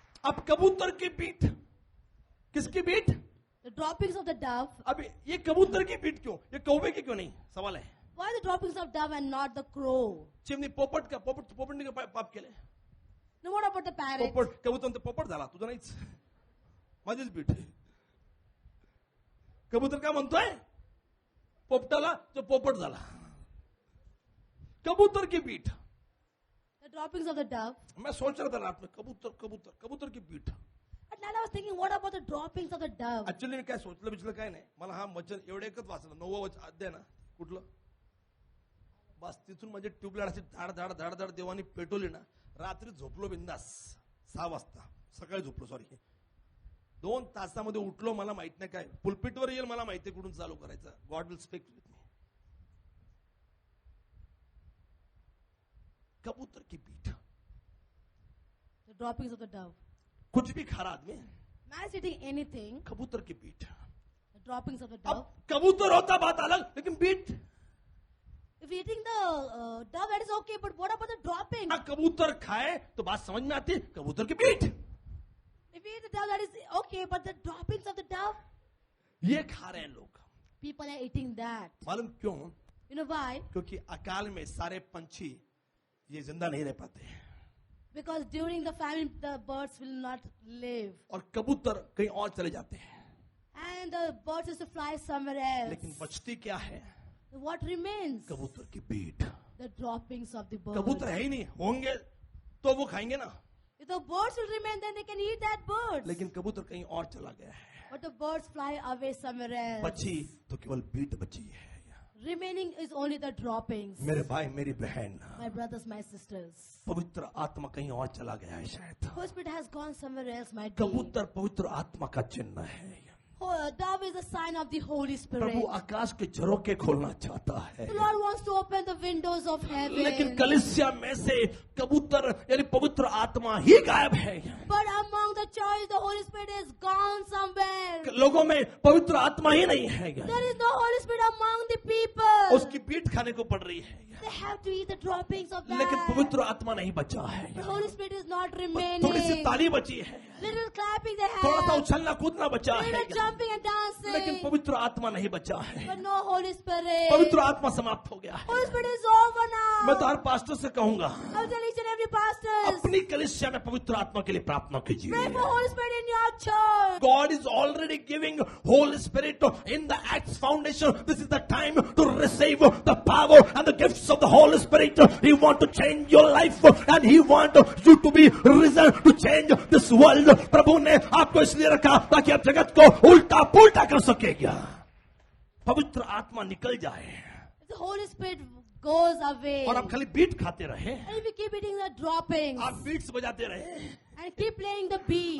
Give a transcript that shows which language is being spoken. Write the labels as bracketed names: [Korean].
[Hindi] अब कबूतर की बीट, किसकी beat. [English] The droppings of the dove. [Hindi] अब ये कबूतर की बीट क्यों, ये कौवे की क्यों नहीं, सवाल है. [English] Why the droppings of dove and not the crow? [Marathi] चिमणी पोपट का, पोपटने का पाप केले. [English] Now what about the parrot? [Marathi] पोपट कबूतर म्हणतो पोपट झाला, तुझा नाहीच, माझीच बीट. कबूतर काय म्हणतोय, पोपटाला जो पोपट झाला. [Hindi] कबूतर की beat. [English] The droppings of the dove. [Hindi] मैं सोच रहा था रात में कबूतर की beat. [English] At night I was thinking, what about the droppings of the dove? [Marathi] Actually मी काय सोचलं बिचलं काय नाही. मला हा वचन एवढं एकच वाचलं, 9वा अध्याय ना कुठलं, बस तिथून म्हणजे ट्यूबलाइट अशी धाड देवानी पेटवली ना. रात्री झोपलो बिंदास 6 वाजता, सकाळी झोपलो, सॉरी 2 तासामध्ये उठलो. मला माहित नाही काय पुलपिटवर येईल, मला माहिती कुठून चालू करायचं. [English] God will speak with me. [Hindi] कबूतर की पीठ, [English] The droppings of the dove. [Hindi] कुछ भी खा रहा आदमी, [English] Man is eating anything. [Hindi] कबूतर की पीठ. [English] The droppings of the [Hindi] अब [English] dove. [Hindi] कबूतर होता बात अलग, लेकिन पीठ, [English] If you're eating the dove, that is okay. But what about the dropping? [Hindi] कबूतर खाए तो बात समझ में आती है, कबूतर की पीठ. [English] If you eat the dove, that is okay. But the droppings of the dove, [Hindi] ये खा रहे हैं लोग. [English] people are eating that. [Hindi] मालूम क्यों? [English] You know why? [Hindi] क्योंकि अकाल में सारे पंछी ये जिंदा नहीं रह पाते हैं, [English] Because during the famine, the birds will not live. [Hindi] और कबूतर कहीं और चले जाते हैं. [English] And the birds used to fly somewhere else. [Hindi] लेकिन बचती क्या है? [English] What remains? [Hindi] कबूतर की पीठ. [English] The droppings of the birds. [Hindi] कबूतर है ही नहीं, होंगे तो वो खाएंगे ना, [English] If the birds will remain, then they can eat that birds. [Hindi] लेकिन कबूतर कहीं और चला गया है. [English] But the birds fly away somewhere else. [Hindi] बची तो केवल पीठ बची है. [English] Remaining is only the droppings. [Hindi] मेरे भाई मेरी बहन, [English] My brothers, my sisters. [Hindi] पवित्र आत्मा कहीं और चला गया है शायद. [English] Holy Spirit has gone somewhere else, my dear. [Hindi] कबूतर पवित्र आत्मा का चिन्ह है. [English] Dove is a sign of the Holy Spirit. [Hindi] प्रभु आकाश के झरोखे खोलना चाहता है, [English] The Lord wants to open the windows of heaven. [Hindi] लेकिन कलीसिया में से कबूतर यानी पवित्र आत्मा ही गायब है. [English] But among the church, the Holy Spirit is gone somewhere. [Hindi] लोगों में पवित्र आत्मा ही नहीं है. [English] There is no Holy Spirit among the people. [Hindi] उसकी पीठ खाने को पड़ रही है, [English] They have to eat the droppings of [Hindi] लेकिन [English] that. [Hindi] पवित्र आत्मा नहीं बचा है. [English] The Holy Spirit is not [Hindi] थोड़ी सी [English] remaining. [Hindi] ताली बची है, [English] Little clapping they [Hindi] थोड़ा सा [English] have. [Hindi] उछलना कूदना बचा है, [English] Little jumping and [Hindi] लेकिन [English] dancing. [Hindi] पवित्र आत्मा नहीं बचा है. [English] But no Holy Spirit. [Hindi] पवित्र आत्मा समाप्त हो गया है. [English] Holy Spirit is over now. [Hindi] मैं तो हर पास्टर से कहूंगा, [English] I'll tell each and every pastor. [Hindi] अपनी कलीसिया में पवित्र आत्मा के लिए प्रार्थना कीजिए. [English] Pray for Holy Spirit in your church. God is already giving Holy Spirit in the Acts foundation. This is the time to receive the power and the gifts of the Holy Spirit. He want to change your life and He want you to be risen to change this world. [Hindi] प्रभु ने आपको इसलिए रखा ताकि आप जगत को उल्टा पुल्टा कर सकेगा. पवित्र आत्मा निकल जाए [English] If the Holy Spirit goes away. [Hindi] और आप खाली बीट खाते रहे, [English] And if you keep eating the droppings. [Hindi] आप बीट्स बजाते रहे, [English] And keep playing the beat.